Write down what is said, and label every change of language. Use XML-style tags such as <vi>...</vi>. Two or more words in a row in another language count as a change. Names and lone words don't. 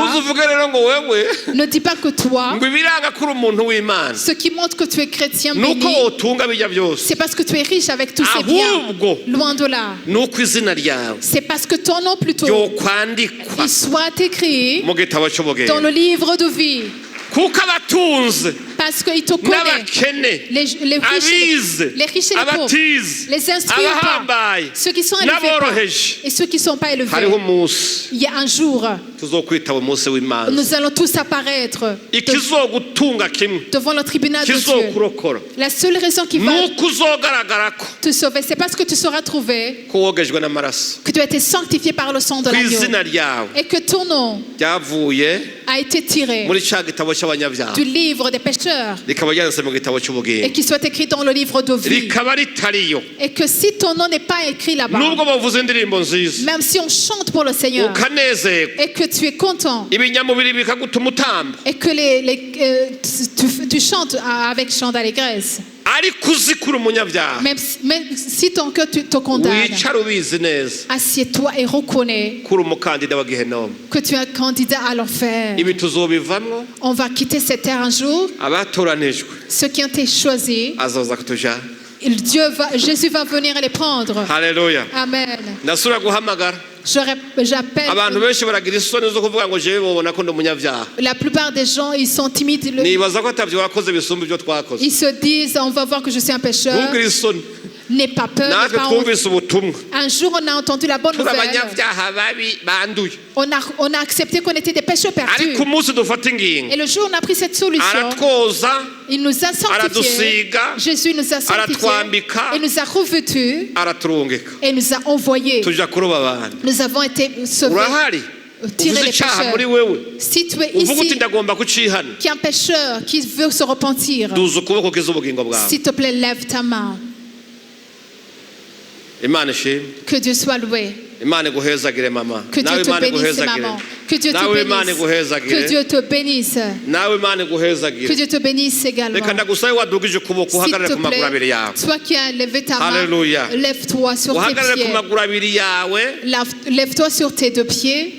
<rn>ntuzuvuge rero ngo wewe</rn> <fr>ne dis pas que toi,</fr> <rn>ngo ibiranga ko uri umuntu w'imana</rn> <fr>ce qui montre que tu es chrétien béni,</fr> <rn>nuko wotunga bijya byose</rn> <fr>c'est parce que tu es riche avec tous ces biens.</fr> <rn>ahubwo</rn> <fr>Loin de là.</fr> <rn>nuko izina ryawe</rn> <fr>C'est parce que ton nom plutôt,</fr> <rn>ryokwandikwa</rn> <fr>il soit écrit</fr> <rn>mu gitabo cy'ubugingo</rn> <fr>dans le livre de vie.</fr> <rn>kuko abatunze</rn> <fr>Parce qu'il te connaît.</fr> <rn>n'abakene</rn> <fr>Les riches</fr> <rn>abize</rn> <fr>et les pauvres,</fr> <rn>abatize</rn> <fr>les instruits ou pas,</fr> <rn>abahambaye</rn> <fr>ceux qui sont élevés pas,</fr> <rn>n'aboroheje</rn> <fr>et ceux qui ne sont pas élevés.</fr> <rn>hariho umunsi</rn> <fr>Il y a un jour,</fr> <rn>tuzokwitaba umunsi w'imanza</rn> <fr>nous allons tous apparaître</fr> <rn>ikizogutunga kimwe</rn> <fr>devant le tribunal de Dieu.</fr> <rn>kizokurokora</rn> <fr>La seule raison qui va</fr> <rn>nuko uzogaragarako</rn> <fr>te sauver, c'est parce que tu seras trouvé,</fr> <rn>ko wogejwe n'amaraso</rn> <fr>que tu as été sanctifié par le sang de</fr> <rn>ku</rn> <fr>l'agneau,</fr> <rn>izina ryawe</rn> <fr>et que ton nom</fr> <rn>ryavuye</rn> <fr>a été tiré</fr> <rn>muri ca gitabo cy'abanyabyaha</rn> <fr>du livre des pécheurs</fr> <rn>rikaba ryanditse mu gitabo</rn> <fr>et</fr> <rn>cy'ubugingo</rn> <fr>qu'il soit écrit dans le livre de vie.</fr> <rn>rikaba ritariyo</rn> <fr>Et que si ton nom n'est pas écrit là-bas,</fr> <rn>nubwo bavuze indirimbo nziza</rn> <fr>même si on chante pour le Seigneur</fr> <rn>ukanezerwa</rn> <fr>et que tu es content</fr> <rn>ibinyamubiri bikagutuma utamba</rn> <fr>et que tu chantes avec chant d'allégresse,</fr> <rn>ariko uzi ko uri umunyabyaha</rn> <fr>même si ton cœur te condamne,</fr> <rn>wicara ubizi neza</rn> <fr>assieds-toi et reconnais</fr> <rn>ko uri umukandida wa gehenomu</rn> <fr>que tu es un candidat à l'enfer.</fr> <rn>ibi tuzobivamwo</rn> <fr>On va quitter cette terre un jour.</fr> <rn>abatoranijwe</rn> <fr>Ceux qui ont été choisis,</fr> <rn>azoza kutujana</rn> <fr>Jésus va venir les prendre.</fr> <rn>haleluya</rn> <fr>Amen.</fr> <rn>ndasubira guhamagara</rn> <fr>J'appelle.</fr> <rn>abantu benshi baragira isoni zo kuvuga ngo jewe babona ko ndi umunyabyaha</rn> <fr>La plupart des gens, ils sont timides.</fr> <rn>nibaza ko atavyo wakoze bisumba ibyo twakoze</rn> <fr>Ils se disent, on va voir que je suis un pécheur.</fr> <rn>ntugire isoni</rn> <fr>N'aie pas peur. n'aie</fr> <rn>natwe</rn> <fr>pas honte.</fr> <rn>twumvise ubutumwa</rn> <fr>Un jour, on a entendu la bonne</fr> <rn>turi</rn> <fr>nouvelle.</fr> <rn>abanyabyaha babi banduye</rn> <fr>On a accepté qu'on était des pécheurs perdus.</fr> <rn>ariko umunsi dufata ingingo</rn> <fr>Et le jour où on a pris cette solution,</fr> <rn>aratwoza</rn> <fr>il nous a sanctifiés.</fr> <rn>aradusiga</rn> <fr>Jésus nous a sanctifiés.</fr> <rn>aratwambika</rn> <fr>Et nous a revêtus.</fr> <rn>araturungika</rn> <fr>Et nous a envoyés.</fr> <rn>tuja kuroba abantu</rn> <fr>Nous avons été sauvés.</fr> <rn>urahari</rn> <fr>Tirer</fr> <rn>uvuze</rn> <fr>les</fr> <rn>icyaha</rn> <fr>pécheurs.</fr> <rn>muri wewe</rn> <fr>Si tu es</fr> <rn>uvuga uti</rn> <fr>ici,</fr> <rn>ndagomba kucihana</rn> <fr>qui est un pécheur, qui veut se repentir,</fr> <rn>duza ukuboko kiza ubugingo bwawe</rn> <fr>s'il te plaît, lève ta main.</fr> <rn>imana ishimwe</rn> <fr>Que Dieu soit loué.</fr> <rn>imana iguhezagire mama</rn> <fr>Que</fr> <rn>nawe</rn> <fr>Dieu te</fr> <rn>imana</rn> <fr>bénisse,</fr> <rn>iguhezagire</rn> <fr>maman. Que Dieu te bénisse. Que Dieu te bénisse. Que Dieu te bénisse également. S'il te plaît, toi qui as levé ta main, lève-toi sur tes pieds. Lève-toi sur tes deux pieds.</fr>